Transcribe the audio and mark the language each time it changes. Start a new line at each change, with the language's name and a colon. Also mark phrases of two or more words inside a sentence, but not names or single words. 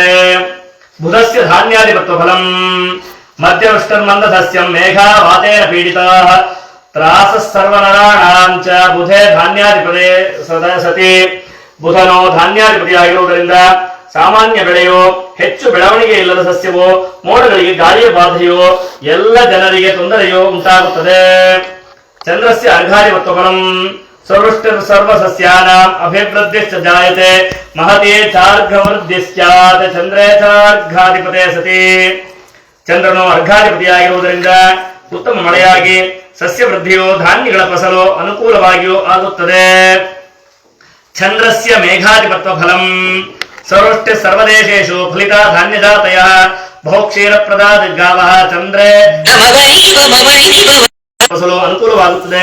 Sanskrit: ಬುಧಸ್ಯ ಧಾನ್ಯಾಧಿಪತ್ವ ಫಲಂ ಮಧ್ಯವೃಷ್ಟರ್ಮಂದ ಸಸ್ಯಂ ಮೇಘ ವಾತೇನ ಪೀಡಿತಾ ತ್ರಾಸ ಸರ್ವನರಾಣಾಂ ಚ ಬುಧೇ ಧಾನ್ಯಾಧಿಪತಿ ಸತಿ.
Kannada: ಬುಧನು ಧಾನ್ಯಾಧಿಪತಿಯಾಗಿರುವುದರಿಂದ ಸಾಮಾನ್ಯ ಬೆಳೆಯು ಹೆಚ್ಚು ಬೆಳವಣಿಗೆ ಇಲ್ಲದ ಸಸ್ಯವು ಮೋಡಗಳಿಗೆ ಗಾಳಿಯ ಬಾಧೆಯು ಎಲ್ಲ ಜನರಿಗೆ ತೊಂದರೆಯು ಉಂಟಾಗುತ್ತದೆ.
Sanskrit: ಚಂದ್ರಸ್ಯ ಅರ್ಘಾಧಿಪತ್ವ ಫಲಂ ಸರ್ವೃಷ್ಟಿರ್ ಸರ್ವ ಸಸ್ಯಾನಾಂ ಅಭಿವೃದ್ಧಿಶ್ಚ ಜಾಯತೆ ಮಹತಿ ಚಾರ್ಘವೃದ್ಧಿ ಸ್ಯಾತ್ ಚಂದ್ರೇ ಚಾರ್ಘಾಧಿಪತೆ ಸತಿ.
Kannada: ಚಂದ್ರನು ಅರ್ಘಾಧಿಪತಿಯಾಗಿರುವುದರಿಂದ ಉತ್ತಮ ಮಳೆಯಾಗಿ ಸಸ್ಯ ವೃದ್ಧಿಯು ಧಾನ್ಯಗಳ ಫಸಲು ಅನುಕೂಲವಾಗಿಯೂ ಆಗುತ್ತದೆ.
Sanskrit: ಚಂದ್ರಸ್ಯ ಮೇಘಾಧಿಪತ್ವ ಫಲಂ ಸರ್ವೃಷ್ಟಿ ಸರ್ವದೇಶೇಷು ಫಲಿತಾ ಧಾನ್ಯಜಾತಯ ಬಹುಕ್ಷೀರಪ್ರದಾ ಗಾವಃ ಚಂದ್ರೇ
Kannada: ಫಸಲು ಅನುಕೂಲವಾಗುತ್ತದೆ.